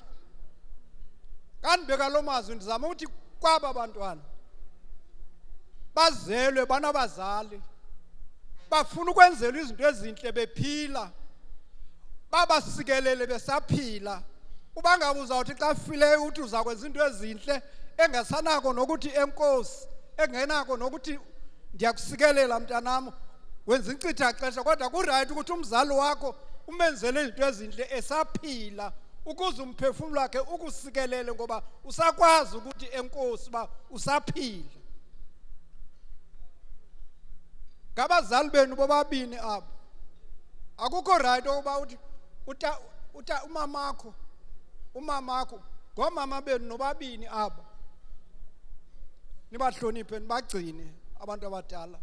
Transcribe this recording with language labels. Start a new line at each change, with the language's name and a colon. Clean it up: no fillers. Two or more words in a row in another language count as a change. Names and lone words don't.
Xhosa: Kandibeka lo mazwi ndizama ukuthi kwaba bantwana bazelwe banabazali, bafuna ukwenzelwa izinto ezintle bephila, babasikelele besaphila. Uba ngabe uzawuthi xa fileyo uthi uza kwenza into ezintle engasanako nokuthi enkosi, engenako nokuthi ndiyakusikelela mntanam wenza incitha xesha, kodwa kuright ukuthi umzali wakho umenzele izinto ezinhle esaphila ukuze umphefumulo wakhe ukusikelele ngoba usakwazi ukuthi enkosi ba usaphila. Ngabazali benu bobabini abo akukho right ukuba uthi umamakho ngomama benu nobabini abo nibahloniphe nibagcine abantu abadala.